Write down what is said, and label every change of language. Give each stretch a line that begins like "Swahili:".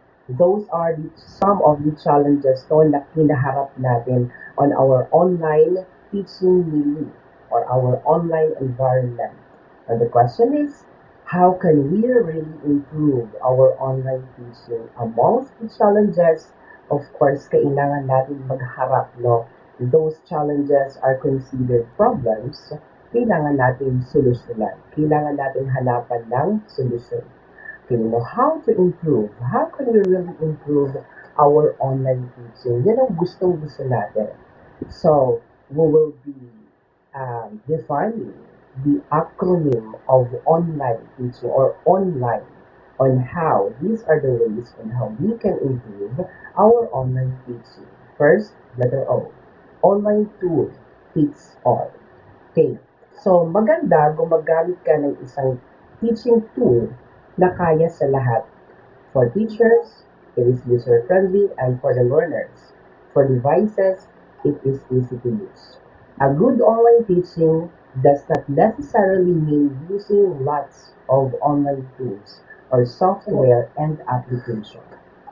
English: Those are some of the challenges na kinaharap natin on our online teaching media or our online environment. And the question is, how can we really improve our online teaching? Amongst the challenges, of course, kailangan natin magharap, no? Those challenges are considered problems.
Filipino: Kailangan natin solusyonan. Kailangan natin hanapan ng solusyon.
English: Okay, now how to improve? How can we really improve our online teaching? Yan ang gustong-gusto natin. So, we will be defining the acronym of online teaching or online on how these are the ways on how we can improve our online teaching. First, letter O. Online tool fits all. Okay.
Filipino: So, maganda gumagamit ka ng isang teaching tool na kaya sa lahat.
English: For teachers, it is user-friendly, and for the learners. For devices, it is easy to use. A good online teaching does not necessarily mean using lots of online tools or software and applications.